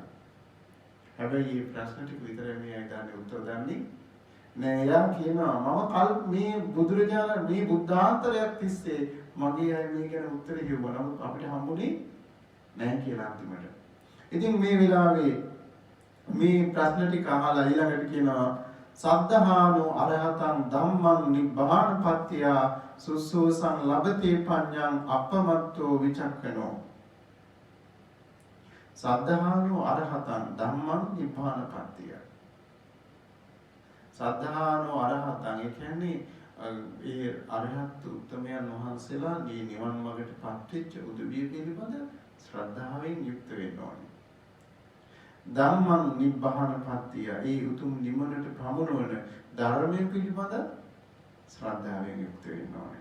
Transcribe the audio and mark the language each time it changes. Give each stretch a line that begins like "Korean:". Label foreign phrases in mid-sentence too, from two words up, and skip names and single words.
Sinhala: හැබැයි මේ ප්‍රශ්න ටික විතරයි මේ අය ගන්න උත්තර දන්නේ නෑ. එයා කියනවා මම මේ බුදුරජාණන් මේ බුද්ධාන්තරයක් තිස්සේ මගේ අය මේ ගැන උත්තර කිව්වා. නමුත් අපිට හම්බුනේ නැහැ කියලා අන්තිමට. ඉතින් මේ වෙලාවේ මේ ප්‍රශ්න ටික අහලා ඊළඟට කියනවා
Pali: සද්ධානෝ අරහතං ධම්මං නිබ්බානපත්ත්‍ය සුසෝසං ලබතේ පඤ්ඤං අපමත්තෝ විචක්කනෝ. සද්ධානෝ අරහතං ධම්මං නිබ්බානපත්ත්‍ය. සද්ධානෝ අරහතං
Sinhala: ඒ කියන්නේ ඒ අරහත් උත්තමයන් වහන්සේලා මේ නිවන් මාර්ගයට පත්වෙච්ච උදවිය පිළිබඳ ශ්‍රද්ධාවෙන් යුක්ත වෙන්න ඕනේ.
Pali: ධම්මං නිබ්බානපත්ත්‍ය
Sinhala: ඒ උතුම් නිවනට ප්‍රමුණවන ධර්මයේ පිළිබඳ ශ්‍රද්ධාවෙන් යුක්ත වෙන්න ඕනේ.